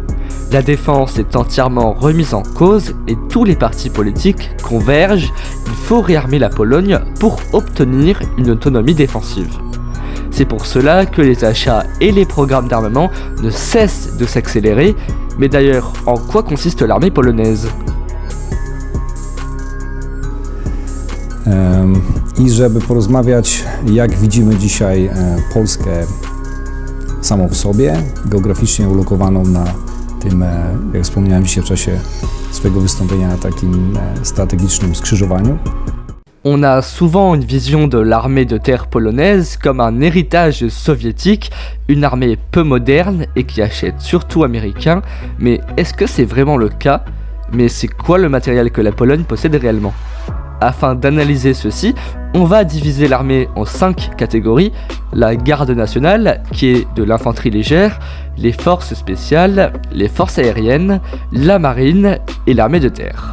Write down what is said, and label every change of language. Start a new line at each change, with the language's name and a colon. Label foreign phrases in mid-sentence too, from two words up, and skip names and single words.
French: La défense est entièrement remise en cause et tous les partis politiques convergent, il faut réarmer la Pologne pour obtenir une autonomie défensive. C'est pour cela que les achats et les programmes d'armement ne cessent de s'accélérer, mais d'ailleurs, en quoi consiste l'armée polonaise ?
Polish: I żeby porozmawiać, jak widzimy dzisiaj Polskę samą w sobie, geograficznie ulokowaną na tym, jak wspomniałem dzisiaj w czasie swojego wystąpienia, na takim strategicznym skrzyżowaniu.
French: On a souvent une vision de l'armée de terre polonaise comme un héritage soviétique, une armée peu moderne et qui achète surtout américain, mais est-ce que c'est vraiment le cas ? Mais c'est quoi le matériel que la Pologne possède réellement ? Afin d'analyser ceci, on va diviser l'armée en 5 catégories: la garde nationale, qui est de l'infanterie légère, les forces spéciales, les forces aériennes, la marine et l'armée de terre.